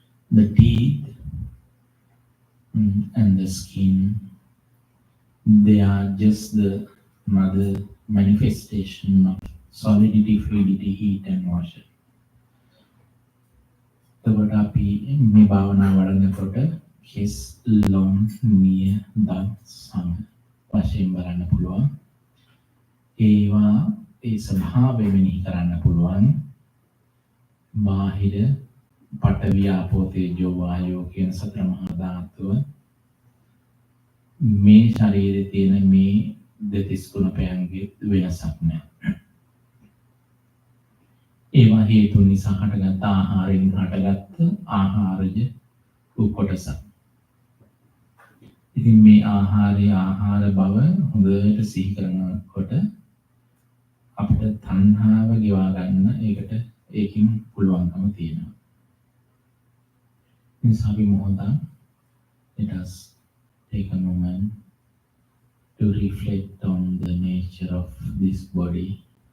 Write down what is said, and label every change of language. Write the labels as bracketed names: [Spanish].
[English] The teeth and the skin, they are just the another manifestation of solidity, fluidity, heat, and motion. [Sinhala] එතකොට අපි මේ භාවනා වඩනකොට කෙස්, ලොම්, නිය, දත්, සම වශයෙන් බලන්න පුළුවන්. ඒවා ඒ ස්වභාවය මෙනෙහි කරන්න පුළුවන්. බාහිර පඨවි ආපෝ තේජෝ වායෝ කියන සතර මහා ධාතුව මේ ශරීරයේ තියෙන මේ දෙතිස් කුණපයන්ගේ වෙනසක් නැහැ. ඒවා හේතු නිසා හටගත් ආහාරයෙන් හටගත්ත ආහාරජ කොටසක්. ඉතින් මේ ආහාර බව හොඳට සිහි කරනකොට අපිට තණ්හාව ගෙවා ගන්න ඒකින් පුළුවන්කම තියෙනවා. නිසා අපි මොහොතක් [English] let us take a moment to reflect on the nature of this body.